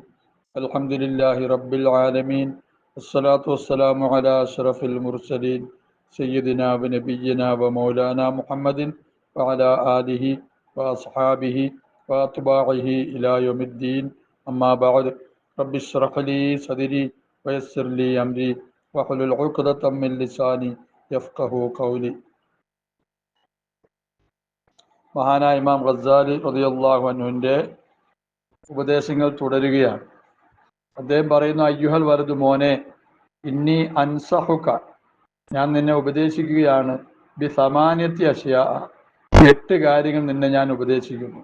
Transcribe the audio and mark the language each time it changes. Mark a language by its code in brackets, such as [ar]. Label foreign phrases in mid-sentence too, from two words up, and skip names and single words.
[ar] الحمد لله رب العالمين، والصلاة والسلام على أشرف المرسلين سيدنا ونبينا ومولانا محمد وعلى آله وأصحابه وأتباعه إلى يوم الدين. أما بعد، رب اشرح لي صدري ويسر لي أمري واحلل عقدة من لساني يفقه قولي. [ml] മഹാനായ ഇമാം ഗസ്സാലി [ar] رضي الله عنه [ml] ഉപദേശങ്ങൾ തുടരുകയാണ്. അദ്ദേഹം പറയുന്നു, [ar] أيها الولد, [ml] മോനെ, [ar] إني أنصحك, [ml] ഞാൻ നിന്നെ ഉപദേശിക്കുകയാണ്, [ar] بثمانية أشياء, [ml] 8 കാര്യങ്ങൾ നിന്നെ ഞാൻ ഉപദേശിക്കുന്നു.